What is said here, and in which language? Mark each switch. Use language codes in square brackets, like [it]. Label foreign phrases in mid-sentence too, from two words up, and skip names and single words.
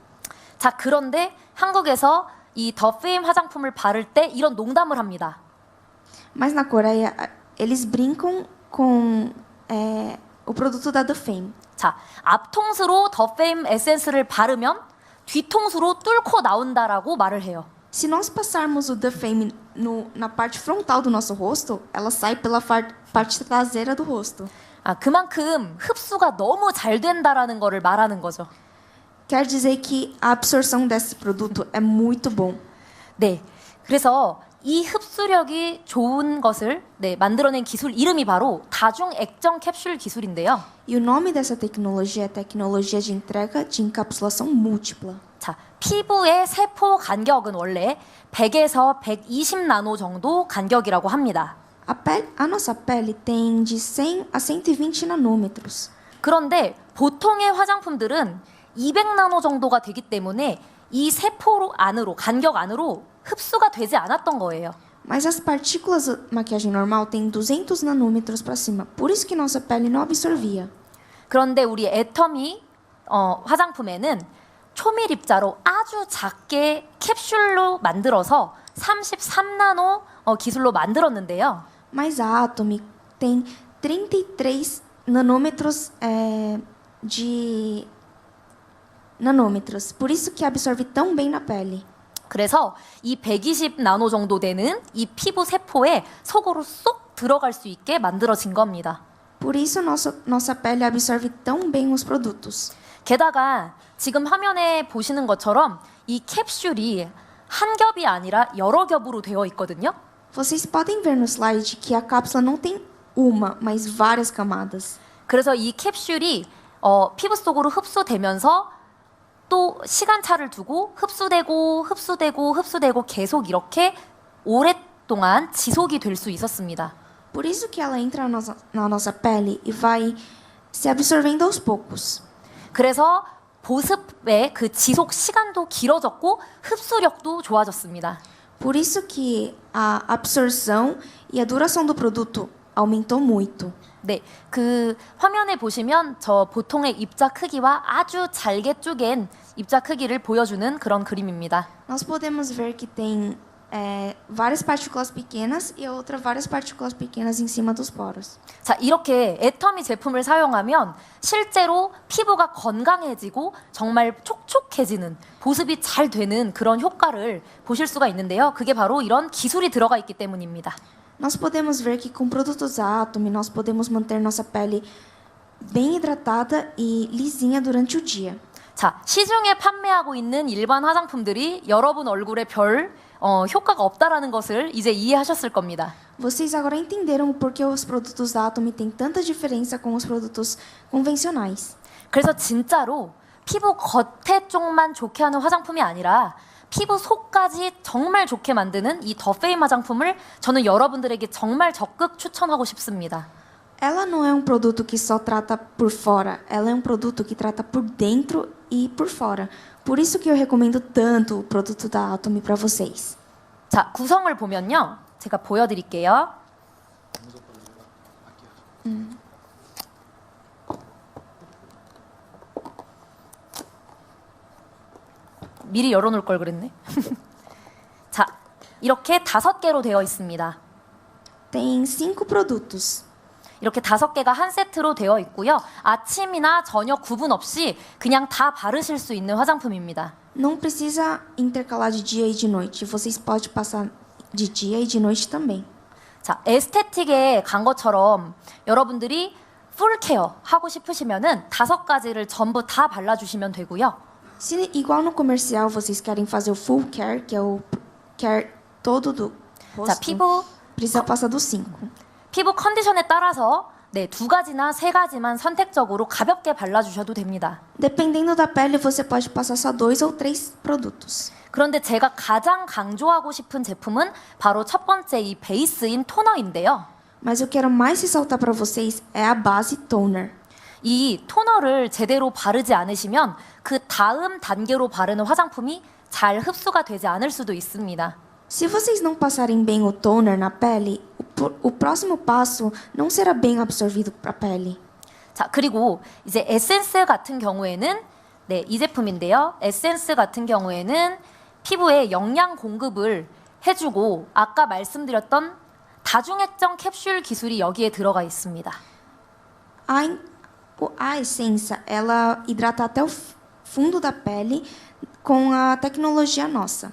[ko] 자, 그런데 한국에서 이 더 페임 화장품을 바를 때 이런 농담을 합니다. [pt] Mas na Coreia, eles brincam com o produto da The Fame. [ko] 자, 앞통수로 더 페임 에센스를 바르면 뒤통수로 뚫고 나온다라고 말을 해요. [pt] Se nós passarmos o The Fame na parte frontal do nosso rosto, ela sai pela parte traseira do rosto. [ko] 아, 그만큼 흡수가 너무 잘 된다라는 거를 말하는 거죠. [pt] Quer dizer que a absorção desse produto é muito bom. [ko] 네, 그래서 이 흡수력이 좋은 것을 만들어낸 기술 이름이 바로 다중액정 캡슐 기술인데요. [pt] E o nome dessa tecnologia é tecnologia de entrega de encapsulação múltipla. [ko] 자, pi부의 세포 간격은 원래 100에서 120 나노 정도 간격이라고 합니다. [pt] A nossa pele tem de 100 a 120 nanômetros. [ko] 그런데 보통의 화장품들은 200 나노 정도가 되기 때문에 이 세포 안으로, 간격 안으로 흡수가 되지 않았던 거예요. [pt] Mas as partículas da maquiagem normal têm 200 nanômetros para cima. Por isso que nossa pele não absorvia. [ko] 그런데 우리 애터미 화장품에는 초밀 입자로 아주 작게 캡슐로 만들어서 33나노 기술로 만들었는데요. [pt] Mas a Atomy tem 33 nanômetros de nanômetros. Por isso que absorve tão bem na pele. [ko] 그래서 이 120 나노 정도 되는 이 피부 세포에 속으로 쏙 들어갈 수 있게 만들어진 겁니다. [pt] Por isso nossa pele absorve tão bem os produtos. [ko] 게다가 지금 화면에 보시는 것처럼 이 캡슐이 한 겹이 아니라 여러 겹으로 되어 있거든요. [pt] Vocês podem ver no slide que a cápsula não tem uma, mas várias camadas. [ko] 그래서 이 캡슐이 피부 속으로 흡수되면서 또 시간차를 두고 흡수되고 계속 이렇게 오랫동안 지속이 될 수 있었습니다. [pt] Por isso que ela entra na nossa pele e vai se absorvendo aos poucos. [ko] 그래서 보습의 그 지속 시간도 길어졌고 흡수력도 좋아졌습니다. [pt] Por isso que a absorção e a duração do produto aumentou muito. [ko] 네, 그 화면에 보시면 저 보통의 입자 크기와 아주 잘게 쪼갠 입자 크기를 보여주는 그런 그림입니다. [pt] Nós podemos ver que tem várias partículas pequenas e várias partículas pequenas em cima dos poros. [ko] 자, 이렇게 애터미 제품을 사용하면 실제로 피부가 건강해지고 정말 촉촉해지는, 보습이 잘 되는 그런 효과를 보실 수가 있는데요. 그게 바로 이런 기술이 들어가 있기 때문입니다. [pt] Nós podemos ver que com produtos da Atomy nós podemos manter nossa pele bem hidratada e lisinha durante o dia. [ko] 자, 시중에 판매하고 있는 일반 화장품들이 여러분 얼굴에 별 효과가 없다라는 것을 이제 이해하셨을 겁니다. [pt] Vocês agora entenderam por que os produtos da Atomy têm tanta diferença com os produtos convencionais. [ko] 그래서 진짜로 피부 겉에 쪽만 좋게 하는 화장품이 아니라 피부 속까지 정말 좋게 만드는 이 더 페임 화장품을 저는 여러분들에게 정말 적극 추천하고 싶습니다. [pt] Ela não é produto que só trata por fora, ela é produto que trata por dentro e por fora. Por isso que eu recomendo tanto o produto da Atomy para vocês. [ko] 자, 구성을 보면요. 제가 보여드릴게요. 미리 열어놓을 걸 그랬네. 자, 이렇게 5개로 되어 있습니다. [pt] Tem 5 produtos. [ko] 이렇게 5개가 한 세트로 되어 있고요. 아침이나 저녁 구분 없이 그냥 다 바르실 수 있는 화장품입니다. [pt] Não precisa intercalar de dia e de noite. Vocês podem passar de dia e de noite também. [ko] 자, 에스테틱에 간 것처럼 여러분들이 풀케어 하고 싶으시면은 5가지를 전부 다 발라주시면 되고요. [pt] Se igual no comercial vocês querem fazer o [en] full care, [pt] que é o care todo do [ko] 자, [pt] rosto, [ko] 피부 [pt] precisa passar dos 5. [ko] 피부 컨디션에 따라서 2가지나 3가지만 선택적으로 가볍게 발라주셔도 됩니다. [pt] Dependendo da pele, você pode passar só 2 ou 3 produtos. [ko] 그런데 제가 가장 강조하고 싶은 제품은 바로 첫 번째 이 베이스인 토너인데요. [pt] Mas eu quero mais ressaltar para vocês é a base toner. [ko] 이 토너를 제대로 바르지 않으시면 그 다음 단계로 바르는 화장품이 잘 흡수가 되지 않을 수도 있습니다. [pt] Se vocês não passarem bem o toner na pele, o próximo passo não será bem absorvido para a pele. [ko] 자, 그리고 이제 에센스 같은 경우에는 네, 이 제품인데요. 에센스 같은 경우에는 피부에 영양 공급을 해주고 아까 말씀드렸던 다중액정 캡슐 기술이 여기에 들어가 있습니다. [pt] A essência, ela hidrata até o fundo da pele com a tecnologia nossa.